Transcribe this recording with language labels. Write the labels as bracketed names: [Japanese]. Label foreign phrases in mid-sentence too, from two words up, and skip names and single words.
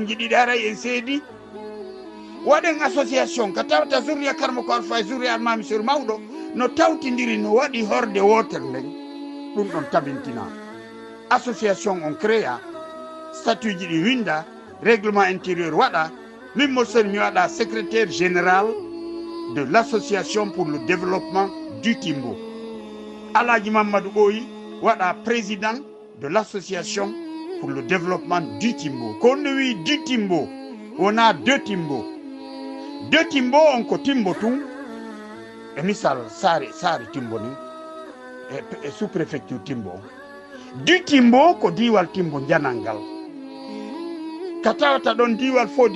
[Fula] ji ɗiɗi haray en seedi waɗen association ka tawta Zuriya Karamoko Alpha e Zuriya Almami Sori mawɗo no tawtidiri no waɗi horde wotere nden ɗum ɗon tabintina association on créa statut ji ɗi winda [French] règlement intérieur [Fula] waɗa min Modou Sori mi waɗa [French] secrétaire général de l'association pour le développement du Timbo [Fula] Alaji Mamadou Boyi waɗa [French] président de l'association pour le développement du Timbo [Fula] kono wi du Timbo wona deux Timbo on ko Timbo tun e misal sare Timbo ni e [French] sous préfecture [Fula] Timbo du Timbo ko diwal Timbo janangal ka tawata ɗon diwal Fodé